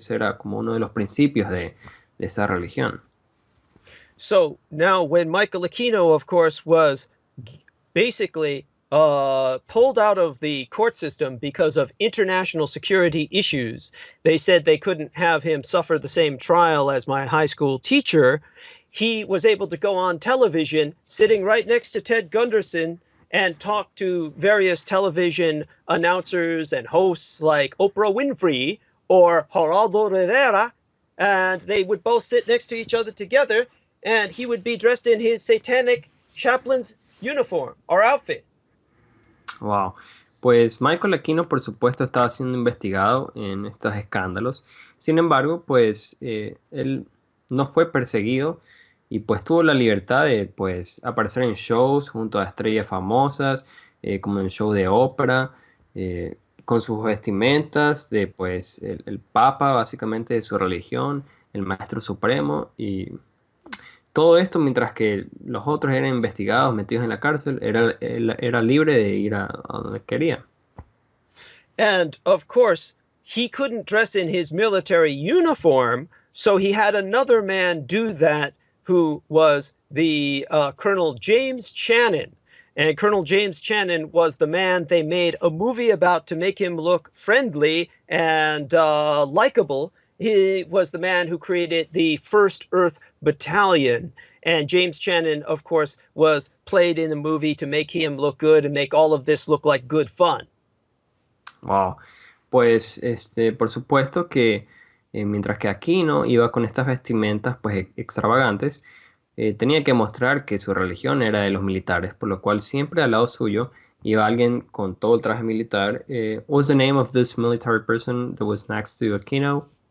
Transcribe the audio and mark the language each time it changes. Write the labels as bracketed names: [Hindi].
[Spanish] Ese era como uno de los principios de esa religión. [English] So now when Michael Aquino, of course, was basically pulled out of the court system because of international security issues, they said they couldn't have him suffer the same trial as my high school teacher. He was able to go on television, sitting right next to Ted Gunderson, and talk to various television announcers and hosts like Oprah Winfrey or Geraldo Rivera, and they would both sit next to each other together, and he would be dressed in his satanic chaplain's uniform or outfit. Wow. [Spanish] Pues Michael Aquino, por supuesto, estaba siendo investigado en estos escándalos. Sin embargo, pues él no fue perseguido y pues tuvo la libertad de pues aparecer en shows junto a estrellas famosas, como en el show de ópera, con sus vestimentas de pues el papa básicamente de su religión, el maestro supremo, y todo esto mientras que los otros eran investigados, metidos en la cárcel. Era libre de ir a donde quería. [English] And of course, he couldn't dress in his military uniform, so he had another man do that, who was the Colonel James Channon. And Colonel James Channon was the man they made a movie about to make him look friendly and likable. He was the man who created the 1st Earth Battalion. And James Channon, of course, was played in the movie to make him look good and make all of this look like good fun. Wow. [Spanish] Pues por supuesto que mientras que Aquino iba con estas vestimentas pues extravagantes, tenía que mostrar que su religión era de los militares, por lo cual siempre al lado suyo iba alguien con todo el traje militar. [English] What was the name of this military person that was next to Aquino?